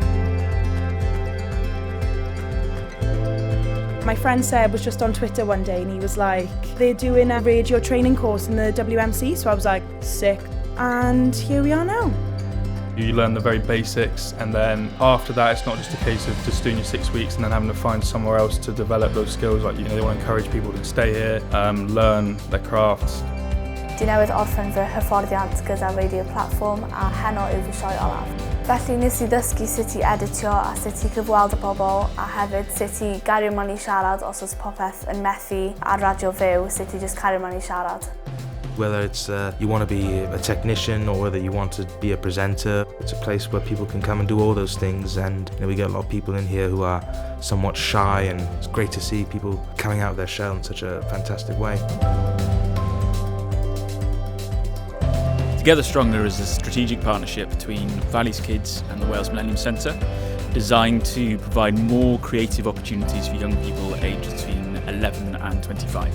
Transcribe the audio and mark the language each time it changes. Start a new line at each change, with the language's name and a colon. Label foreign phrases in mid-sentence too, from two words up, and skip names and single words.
English: My friend Seb was just on Twitter one day and he was like, they're doing a radio training course in the WMC, so I was like, sick. And here we are now. You learn the very basics, and then after that it's not just a case of just doing your 6 weeks and then having to find somewhere else to develop those skills. Like, they want to encourage people to stay here, learn their crafts.
Welsh: Dwi newydd orffen fy hyfforddiant gyda
English: radio platform
Welsh: a heno yw fy sioe olaf. Felly nes I ddysgu sut I editio a sut I cyfweld y bobl, a hefyd sut I gario mewn I siarad os oes popeth yn methu ar radio fyw, sut I just cario mewn I siarad.
English: Whether it's you want to be a technician or whether you want to be a presenter, it's a place where people can come and do all those things, and we get a lot of people in here who are somewhat shy, and it's great to see people coming out of their shell in such a fantastic way. Together Stronger is a strategic partnership between Valley's Kids and the Wales Millennium Centre, designed to provide more creative opportunities for young people aged between 11 and 25.